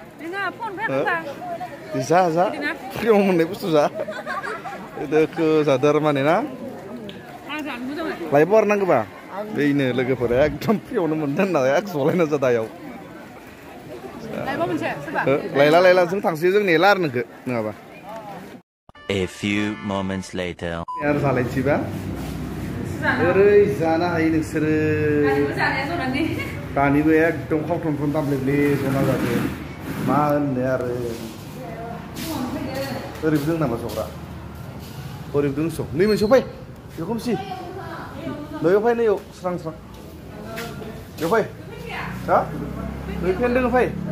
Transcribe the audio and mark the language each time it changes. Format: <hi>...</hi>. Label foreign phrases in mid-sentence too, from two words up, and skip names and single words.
<brx>जा फ्रियाव मोननाय बुस्थु जा दोखो जादों आरो माने ना लायबो आरो नांगौबा बेनो लोगोफोरा एकदम फ्रियावनो मोनदों होननानै जलायना जादायाव लायला जों थांसै जों नेला आरो नोंखौ नङाबा</brx> <en>A few moments later.</en> <brx>आरो जालायनोसैबा ओरै जानो हायो नोंसोरो दानिबो एकदम खावथन दामलेबले जना जादों मा होननो आरो ओरैबो दं नामा जग्रा ओरैबो दंस' नै मोनसेयाव फै बेखौ खोमसि नैयाव फै नैयाव स्रां बेयाव फै हा नै फेन दङ फै</brx>